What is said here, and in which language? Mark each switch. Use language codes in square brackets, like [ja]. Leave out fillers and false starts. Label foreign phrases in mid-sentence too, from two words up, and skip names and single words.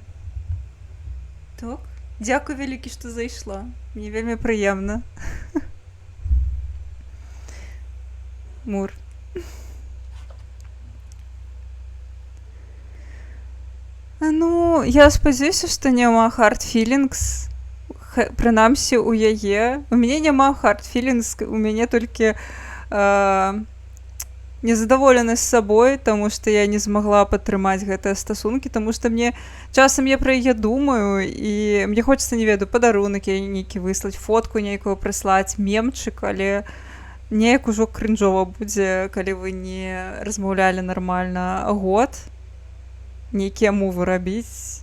[be] Так. Дзякуй вялікі, што зайшла. Мне вельмі прыемна. Мур. Ну, я спадзяюся, што няма [en] hard feelings. [be] Прынамсі, у яе. У мяне няма [en] hard feelings, [be] у мяне толькі незадаволенасць сабой, таму што я не змагла падтрымаць гэтыя стасункі, таму што мне часам я пра яе думаю, і мне хочацца, не ведаю, падарунак нейкі выслаць, фотку нейкую прыслаць, мемчык, але неяк ужо крынжова будзе, калі вы не размаўлялі нармальна год, нейкія мувы рабіць.